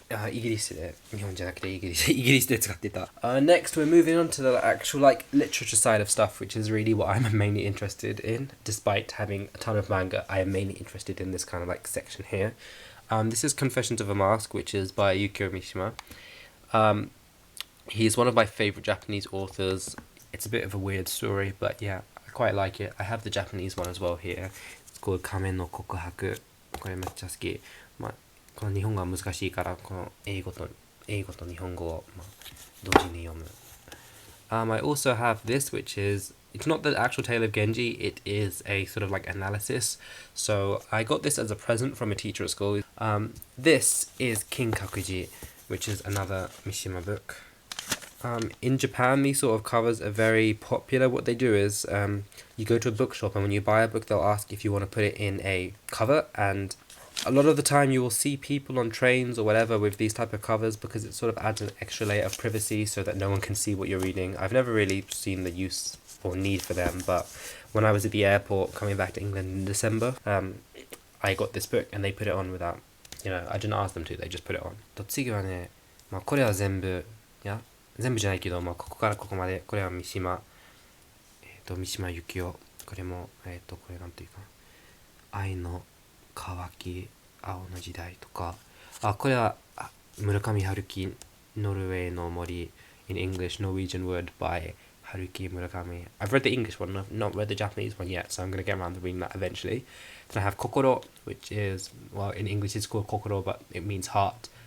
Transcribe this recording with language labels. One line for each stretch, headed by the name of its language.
Japanese: イギリスで、日本じゃなくてイギリスで使ってた。
English: Next, we're moving on to the actual literature side of stuff, which is really what I'm mainly interested in. Despite having a ton of manga, I am mainly interested in this kind of section here. This is Confessions of a Mask, which is by Yukio Mishima. He's one of my favorite Japanese authors. It's a bit of a weird story, but yeah, I quite like it. I have the Japanese one as well here. It's called
Japanese: 仮面の告白。これめっちゃ好き。この日本語は難しいから、この英語と日本語を、同時に読む。
English: I also have this, which is, it's not the actual tale of Genji, it is a sort of analysis. So I got this as a present from a teacher at school. This is Kinkakuji, which is another Mishima book. In Japan, these sort of covers are very popular. What they do is, you go to a bookshop and when you buy a book, they'll ask if you want to put it in a cover, and a lot of the time you will see people on trains or whatever with these type of covers because it sort of adds an extra layer of privacy so that no one can see what you're reading. I've never really seen the use or need for them, but when I was at the airport coming back to England in December, I got this book and they put it on without, I didn't ask them to, they just put it on.
Japanese: 次はね、これは全部じゃないけど、ここからここまで、これは三島由紀夫。これも、これなんていうかな。愛の乾き、青の時代とか。これは、村上春樹、ノルウェーの森、
English: in English,
Japanese: Norwegian Wood by Haruki Murakami.
English: I've read the English one, I've not read the Japanese one yet, so I'm going to get around to reading that eventually. Then I have Kokoro, which is, well, in English it's called Kokoro, but it means heart,